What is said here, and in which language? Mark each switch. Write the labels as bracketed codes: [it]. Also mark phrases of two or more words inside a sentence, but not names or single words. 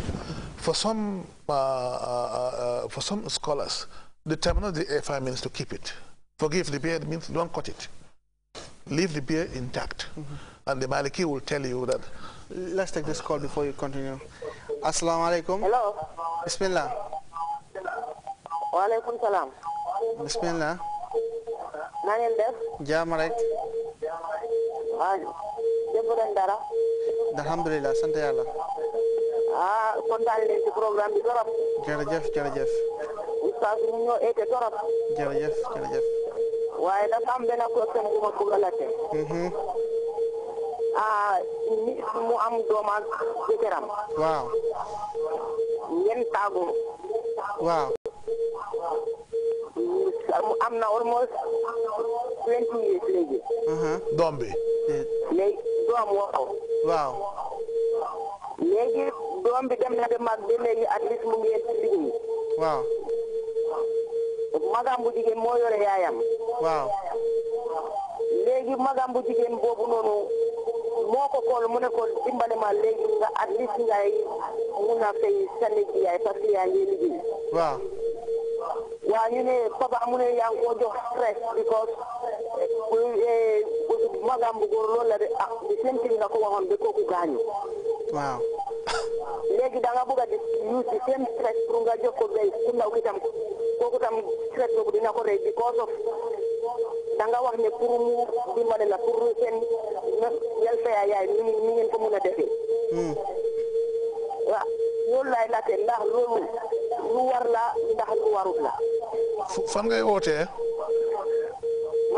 [en] For some scholars, the terminology ifar means to keep it. Forgive the beard means don't cut it. Leave the beard intact. And the Maliki will tell you that. Let's take this call before you continue. [ar] السلام عليكم. [en] Hello. [ar] بسم الله. وعليكم السلام. بسم الله. [wo] Nangeen def? Jaam rek. Dara. Alhamdulillah, sant yàlla. Kontaan leen ci programme bi torop. Jërëjëf. Oustaz mu ñoo été torop. Jërëjëf. Waaye dafa am benn question bu ma bëgg a laajte. Nit mu am doom ak jëkkëram. Waaw. Ngeen tàggoo. Waaw. Am na [en] almost 20 years [wo] léegi. Doom bi. Léegi doom waaw. Léegi doom bi dem na de mag ba léegi [en] at least [wo] mu ngi liggéey. Waaw. Magam bu jigéen moo yore yaayam. Waaw. Léegi magam bu jigéen boobu noonu moo ko xool mu ne ko dimbale ma léegi nga [en] at least [wo] ngay mun a fay sa yaay parce que yaa ngi liggéey. Waaw. Waa ñu ne papa mu ne yaa ngi ko jox stress because magam bu góor loolu la de di [en] same thing [wo] nga ko waxoon ba kooku gaañu. Waaw. Léegi da nga bëgg a di [en] use the same stress [wo] pour nga jox ko bay ku ndaw ki tam kooku tam stress boobu dina ko rey because of da nga wax ne pour mu dimbale la pour seen welfare yaay ni ngeen ko mun a defee. Waaw loolu laay laajte ndax loolu lu war la ndax lu warut la. Fan ngay wootee?